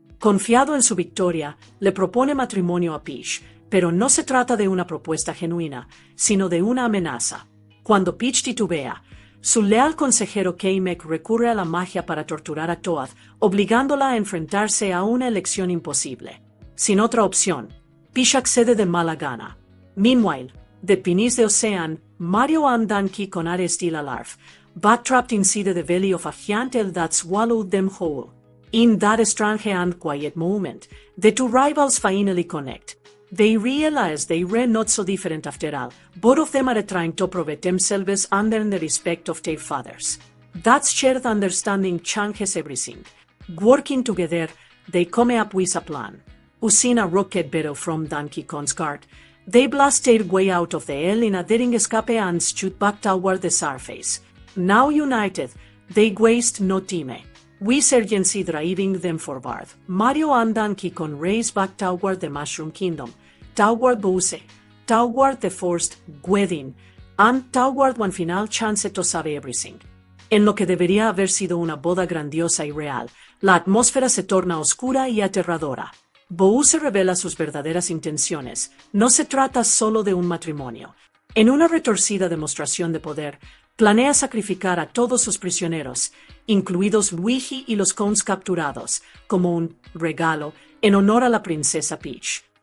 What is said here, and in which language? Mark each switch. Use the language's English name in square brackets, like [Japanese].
[Spanish] Confiado en su victoria, le propone matrimonio a Peach, pero no se trata de una propuesta genuina, sino de una amenaza. Cuando Peach titubea, su leal consejero Kamek recurre a la magia para torturar a Toad, obligándola a enfrentarse a una elección imposible. Sin otra opción, Peach accede de mala gana. [English] Meanwhile, the Pinis de Ocean, Mario and Donkey Kong are still alive, but trapped inside the belly of a giant eel that swallowed them whole. In that strange and quiet moment, the two rivals finally connect. They realize they were not so different after all. Both of them are trying to prove themselves under the respect of their fathers. That shared understanding changes everything. Working together, they come up with a plan. Using a rocket barrel from Donkey Kong's cart, they blast their way out of the eel in a daring escape and shoot back toward the surface. Now united, they waste no time. With urgency driving them forward, Mario and Donkey Kong race back toward the Mushroom Kingdom, toward Bouse, toward the forced wedding, and toward one final chance to save everything. [Spanish] En lo que debería haber sido una boda grandiosa y real, la atmósfera se torna oscura y aterradora. Bouse revela sus verdaderas intenciones. No se trata solo de un matrimonio. En una retorcida demostración de poder, planea sacrificar a todos sus prisioneros, incluidos Luigi y los Kongs capturados, como un regalo en honor a la princesa Peach.